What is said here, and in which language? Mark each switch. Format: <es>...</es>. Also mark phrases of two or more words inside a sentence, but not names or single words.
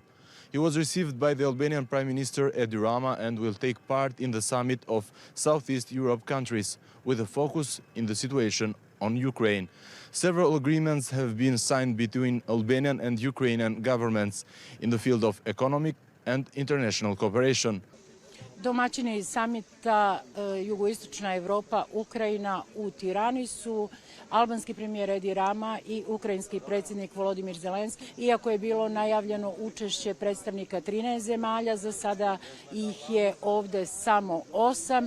<en>He was received by the Albanian Prime Minister Edi Rama and will take part in the summit of Southeast Europe countries, with a focus in the situation on Ukraine. Several agreements have been signed between Albanian and Ukrainian governments in the field of economic and international cooperation.</en> <bs>Domaćini samita Jugoistočna Europa, Ukrajina u Tirani su albanski premijer Edi Rama i ukrajinski predsjednik Volodymyr Zelenski. Iako je bilo najavljeno učešće predstavnika 13 zemalja, za sada ih je ovdje samo 8.</bs>